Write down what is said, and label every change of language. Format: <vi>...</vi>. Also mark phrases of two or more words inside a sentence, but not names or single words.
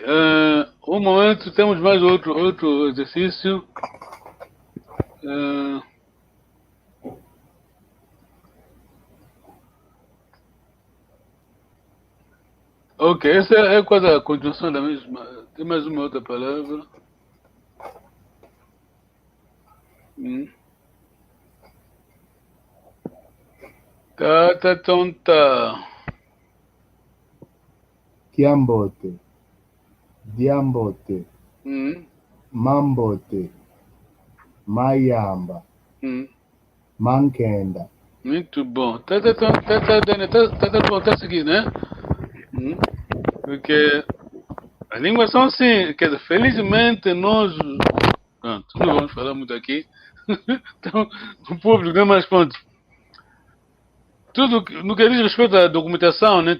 <pt>Um momento, temos mais outro exercício. Ok, essa é quase a continuação da mesma. Tem mais uma outra palavra.</pt> <kg>Tata tonta. Kiambote. Diambote. Mambote. Mayamba. Mankenda.</kg> <pt>Muito bom. Tá bom, tá seguindo, né? Porque as línguas são assim, quer dizer, felizmente nós... Pronto, não vamos falar muito aqui. Então, o público, né? Mas pronto. Tudo no que diz respeito à documentação, né?</pt>